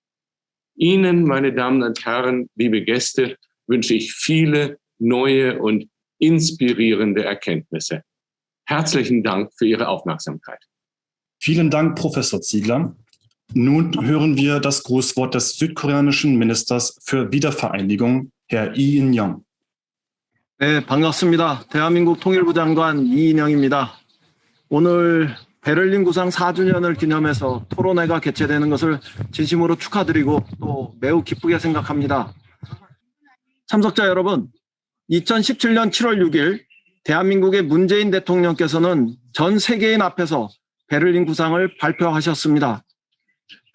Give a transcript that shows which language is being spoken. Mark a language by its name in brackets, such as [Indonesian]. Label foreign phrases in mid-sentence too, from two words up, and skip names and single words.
[German] Ihnen, meine Damen und Herren, liebe Gäste, wünsche ich viele neue und inspirierende Erkenntnisse. Herzlichen Dank für Ihre Aufmerksamkeit. Vielen Dank, Professor Ziegler. Nun hören wir das Grußwort des südkoreanischen Ministers für Wiedervereinigung, Herr Lee In-young. [Korean] 네, 반갑습니다. 대한민국 통일부 장관 이인영입니다. 오늘 베를린 구상 4주년을 기념해서 토론회가 개최되는 것을 진심으로 축하드리고 또 매우 기쁘게 생각합니다. 참석자 여러분, 2017년 7월 6일 대한민국의 문재인 대통령께서는 전 세계인 앞에서 베를린 구상을 발표하셨습니다.